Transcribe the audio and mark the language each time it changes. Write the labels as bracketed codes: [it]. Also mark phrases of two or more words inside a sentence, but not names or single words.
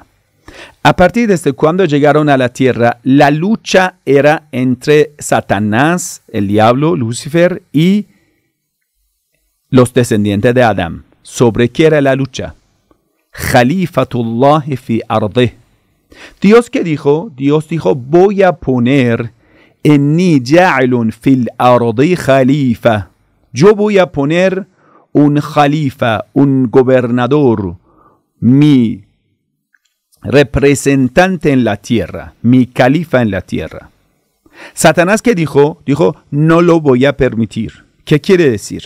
[es] A partir de cuando llegaron a la tierra, la lucha era entre Satanás, el diablo, Lucifer, y los descendientes de Adán. ¿Sobre qué era la lucha? [ar] خليفة الله في أرضه. [es] Dios que dijo, Dios dijo, voy a poner [ar] إني جاعل في الأرض خليفة. [es] Yo voy a poner un khalifa, un gobernador, mi representante en la tierra, mi califa en la tierra. Satanás que dijo, no lo voy a permitir. ¿Qué quiere decir?